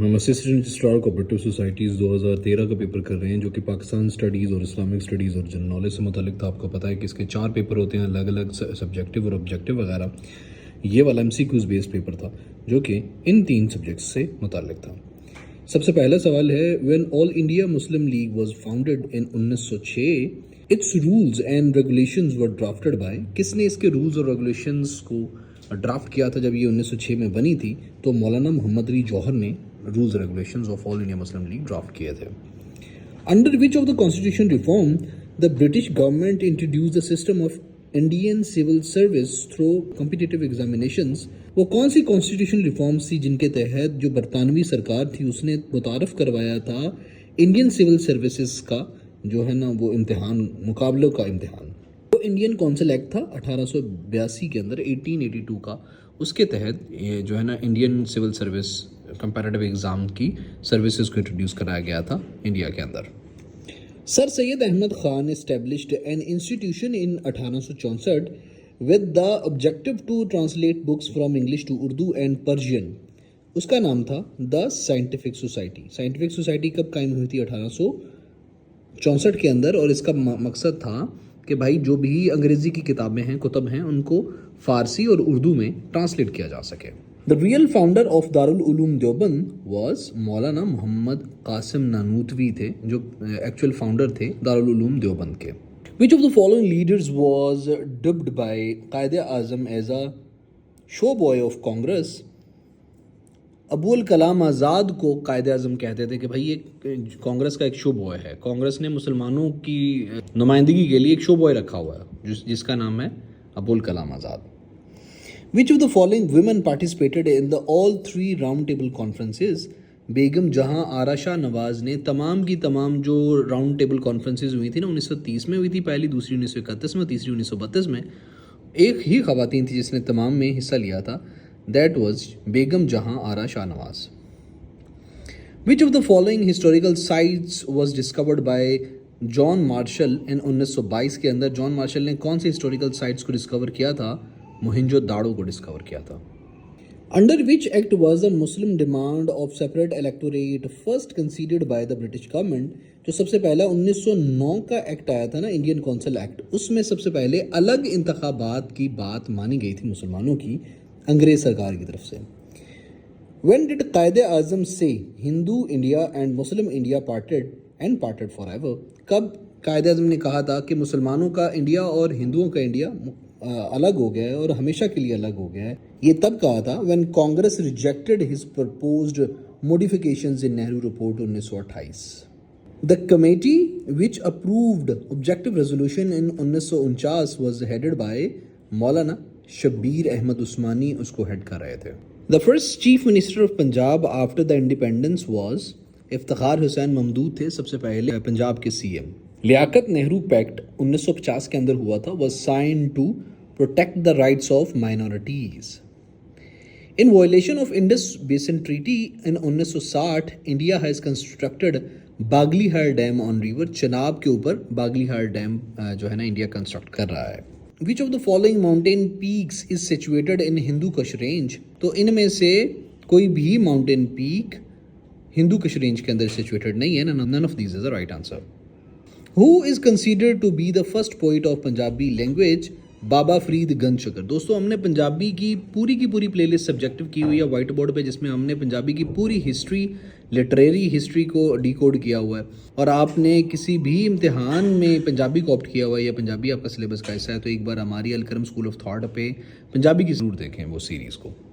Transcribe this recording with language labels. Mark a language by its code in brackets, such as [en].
[ur] ہم assistant registrar cooperative societies 2013 کا paper کر رہے ہیں جو کہ پاکستان اسٹڈیز اور اسلامک اسٹڈیز اور جنرل نالج سے متعلق تھا. آپ کو پتہ ہے کہ اس کے 4 پیپر ہوتے ہیں الگ الگ سبجیکٹیو اور آبجیکٹیو وغیرہ. یہ والا MCQs بیس پیپر تھا جو کہ ان 3 سبجیکٹس سے متعلق تھا. سب سے پہلا سوال ہے [en] when All India Muslim League was founded in 1906 its rules and regulations were drafted by. [ur] کس نے اس کے رولز اور ریگولیشنز کو ڈرافٹ کیا تھا جب یہ 1906 میں بنی تھی؟ تو مولانا محمد علی جوہر نے rules regulations of all India Muslim league draft کیے تھے. [en] Under which of the constitution reform the British government introduce the system of Indian civil service through competitive examinations. [ur] وہ کون سی کانسٹیٹیوشن ریفارمز تھی جن کے تحت جو برطانوی سرکار تھی اس نے متعارف کروایا تھا انڈین سول سروسز کا جو ہے نا وہ امتحان، مقابلوں کا امتحان. وہ انڈین کونسل ایکٹ تھا 1882 کے اندر 1882 کا. اس کے تحت یہ جو ہے نا Indian civil service comparative exam کی سروسز کو انٹروڈیوس کرایا گیا تھا انڈیا کے اندر. [en] Sir Syed Ahmad Khan established an institution in 1864 with the objective to translate books from English to Urdu and Persian. [ur] اس کا نام تھا The Scientific Society. Scientific society کب قائم ہوئی تھی؟ 1864 کے اندر. اور اس کا مقصد تھا کہ بھائی جو بھی انگریزی کی کتابیں ہیں، کتب ہیں، ان کو فارسی اور اردو میں ٹرانسلیٹ کیا جا سکے. [en] The real founder of Darul-Uloom Deoband was Maulana Muhammad Qasim Nanautvi [ur] تھے جو ایکچوئل فاؤنڈر تھے دارالعلوم دیوبند کے. [en] Which of the following leaders was dubbed by Quaid Azam as a show boy of Congress? [ur] Abul Kalam Azad کو قائد اعظم کہتے تھے کہ بھائی یہ کانگریس کا ایک شو بوائے ہے. کانگریس نے مسلمانوں کی نمائندگی کے لیے ایک شو بوائے رکھا ہوا ہے جس کا نام ہے Abul Kalam Azad. [en] Which of the following women participated in the all 3 round table conferences? [ur] بیگم جہاں آرا شاہ نواز نے تمام کی تمام جو راؤنڈ ٹیبل کانفرنسز ہوئی تھی نا 1930 میں ہوئی تھی، پہلی، دوسری 1931 میں، تیسری 1932 میں. ایک ہی خواتین تھی جس نے تمام میں حصہ لیا تھا. [en] That was [ur] بیگم جہاں آرا Shah Nawaz. [en] Which of the following historical sites was discovered by John Marshall in 1922 [ur] کے اندر جان مارشل نے کون سے ہسٹوریکل سائٹس کو ڈسکور کیا تھا؟ موہنجو داڑو کو ڈسکور کیا تھا. [en] Under which act was the Muslim demand of separate electorate first conceded by the British government? [ur] جو سب سے پہلا 1909 کا ایکٹ آیا تھا نا انڈین کونسل ایکٹ، اس میں سب سے پہلے الگ انتخابات کی بات مانی گئی تھی مسلمانوں کی انگریز سرکار کی طرف سے. [en] When did Quaid Azam say Hindu India and Muslim India parted forever? [ur] کب قائد اعظم نے کہا تھا کہ مسلمانوں کا انڈیا اور ہندوؤں کا انڈیا الگ ہو گیا ہے اور ہمیشہ کے لیے الگ ہو گیا ہے؟ یہ تب کہا تھا [en] when Congress rejected his proposed modifications in Nehru Report 1928. The committee which approved objective resolution in 1949 was headed by Maulana Shabbir Ahmad Usmani, [ur] اس کو ہیڈ کر رہے تھے. [en] The first chief minister of Punjab after the independence was Iftikhar Hussain Mamdot [ur] تھے سب سے پہلے پنجاب کے [en] CM. Liaquat Nehru pact 1950 [ur] کے اندر ہوا تھا [en] was signed to protect the rights of minorities. In violation of Indus Basin Treaty in 1960 India has constructed Baglihar dam on river. [ur] چناب کے اوپر باگلی ہار ڈیم جو ہے نا انڈیا کنسٹرکٹ کر رہا ہے. [en] Which of the following mountain peaks is situated in Hindu Kush range? [ur] تو ان میں سے کوئی بھی ماؤنٹین پیک ہندو کش رینج کے اندر سچویٹڈ نہیں ہے. [en] None of these is the right answer. Who is considered to be the first poet of Punjabi language? [ur] بابا فرید گنج شکر. دوستو ہم نے پنجابی کی پوری پلے لسٹ سبجیکٹو کی ہوئی ہے وائٹ بورڈ پہ، جس میں ہم نے پنجابی کی پوری ہسٹری، لٹریری ہسٹری کو ڈی کوڈ کیا ہوا ہے. اور آپ نے کسی بھی امتحان میں پنجابی کو آپٹ کیا ہوا ہے یا پنجابی آپ کا سلیبس کا حصہ ہے تو ایک بار ہماری الکرم اسکول آف تھاٹ پہ پنجابی کی ضرور دیکھیں وہ سیریز کو.